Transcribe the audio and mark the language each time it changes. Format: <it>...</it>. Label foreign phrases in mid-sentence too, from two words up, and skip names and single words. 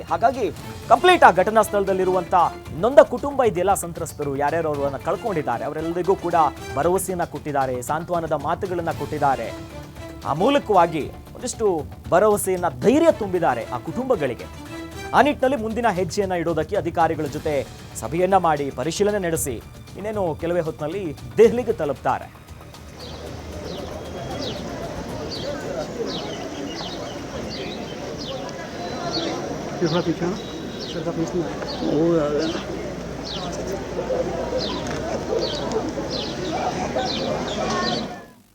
<kn>ಹಾಗಾಗಿ ಕಂಪ್ಲೀಟ್ ಆ ಘಟನಾ ಸ್ಥಳದಲ್ಲಿರುವಂತ ನೊಂದ ಕುಟುಂಬ ಇದೆಯಲ್ಲ, ಸಂತ್ರಸ್ತರು ಯಾರ್ಯಾರು ಅವರನ್ನ ಕಳ್ಕೊಂಡಿದ್ದಾರೆ ಅವರೆಲ್ಲರಿಗೂ ಕೂಡ ಭರವಸೆಯನ್ನ ಕೊಟ್ಟಿದ್ದಾರೆ, ಸಾಂತ್ವನದ ಮಾತುಗಳನ್ನ ಕೊಟ್ಟಿದ್ದಾರೆ. ಆ ಮೂಲಕವಾಗಿ ಒಂದಿಷ್ಟು ಭರವಸೆಯನ್ನ, ಧೈರ್ಯ ತುಂಬಿದ್ದಾರೆ ಆ ಕುಟುಂಬಗಳಿಗೆ. ಆ ನಿಟ್ಟಿನಲ್ಲಿ ಮುಂದಿನ ಹೆಜ್ಜೆಯನ್ನ ಇಡೋದಕ್ಕೆ ಅಧಿಕಾರಿಗಳ ಜೊತೆ ಸಭೆಯನ್ನ ಮಾಡಿ ಪರಿಶೀಲನೆ ನಡೆಸಿ ಇನ್ನೇನು ಕೆಲವೇ ಹೊತ್ತಿನಲ್ಲಿ ದೆಹಲಿಗೆ ತಲುಪ್ತಾರೆ.</kn> <hi>थोड़ा पीछे ना सर का पीछे वो आ गया।</hi>